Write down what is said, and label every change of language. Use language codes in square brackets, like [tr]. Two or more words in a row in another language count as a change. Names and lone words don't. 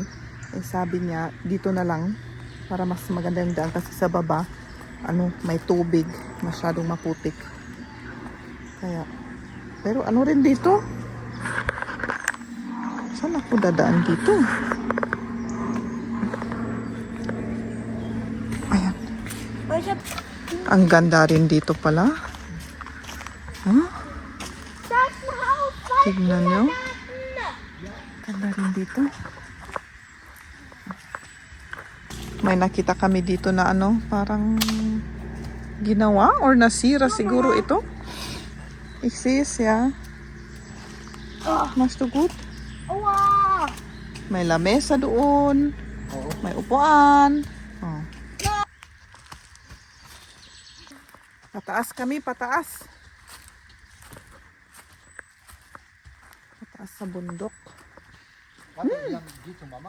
[tl] Eh, sabi niya, dito na lang para mas maganda yung daan kasi sa baba, ano, may tubig, masyadong maputik. Kaya, pero ano rin dito? Saan ako dadaan dito? Ayan. [de] Ich hab [tl] Ang ganda rin dito pala. Huh? [de] das Haus. [tl] Tignan nyo. Ganda rin dito. May nakita kami dito na ano, parang ginawa or nasira siguro ito. [de] Ich sehe es, ja. Machst du gut? Aua. [tl] May lamesa doon. May upuan. Oh. Pataas kami, pataas. Pataas sa bundok. Ano yan dito, mama?